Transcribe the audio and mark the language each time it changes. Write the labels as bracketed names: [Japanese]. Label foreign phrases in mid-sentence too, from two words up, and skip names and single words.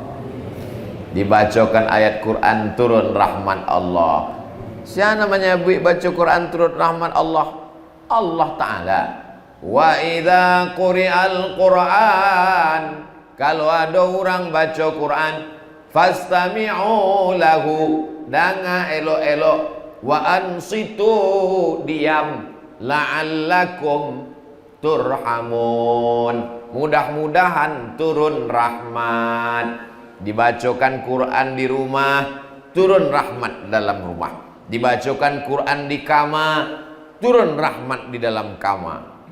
[Indonesian] Dibacakan ayat Quran turun rahmat Allah. Siapa namanya baca Quran turun rahmat Allah? Allah Ta'ala. [Arabic] وإذا قرئ القرآن, [Indonesian] kalau ada orang baca Quran, [Arabic] فاستمعوا له, [Minangkabau] danga elok-elok, [Arabic] وأنصتوا, [Indonesian] diam, [Arabic] لعلكم ترحمون, [Indonesian] mudah-mudahan turun rahmat. Dibacakan Quran di rumah, turun rahmat dalam rumah. Dibacakan Quran di kamar, turun rahmat di dalam kamar.